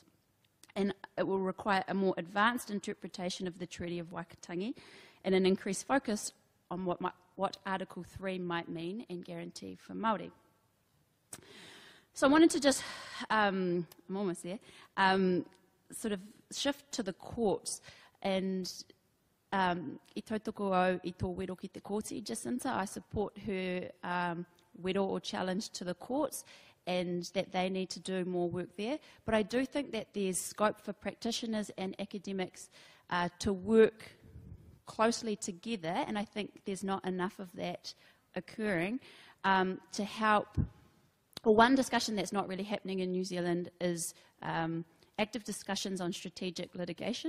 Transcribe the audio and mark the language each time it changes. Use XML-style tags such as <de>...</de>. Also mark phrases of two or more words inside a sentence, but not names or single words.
<en>And it will require a more advanced interpretation of the Treaty of Waitangi and an increased focus on what Article 3 might mean and guarantee for Māori. So I wanted to just, I'm almost there, sort of shift to the courts and</en> <mi>I tautoko au I tō wero ki te kōti,</mi> <en>Jacinta. I support her wero or challenge to the courts and that they need to do more work there. But I do think that there's scope for practitioners and academics to work closely together, and I think there's not enough of that occurring to help One discussion that's not really happening in New Zealand is active discussions on strategic litigation.</en>